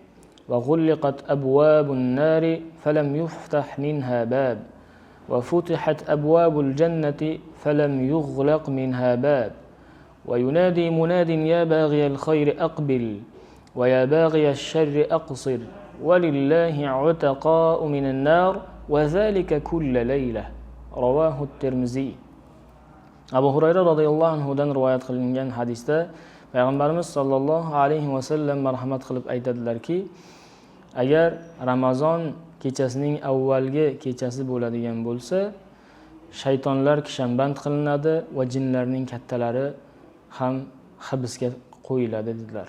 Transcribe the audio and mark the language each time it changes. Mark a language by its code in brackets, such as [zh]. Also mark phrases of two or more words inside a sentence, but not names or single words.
[ar] وغلقت أبواب النار فلم يفتح منها باب وفتحت أبواب الجنة فلم يغلق منها باب وينادي مناد يا باغي الخير أقبل ويا باغي الشر أقصر ولله عتقاء من النار وذلك كل ليلة. رواه الترمذي. [uz] Abu Hurayra radhiyallohu anhudan rivoyat qilingan hadisda Payg'ambarimiz [ar] صلى الله عليه وسلم [uz] marhamat qilib aytadilarki, agar Ramazon kechasining avvalgi kechasi bo'ladigan bo'lsa, shaytonlar kishanband qilinadi va jinlarning kattalari ham hibsga qo'yiladi dedilar.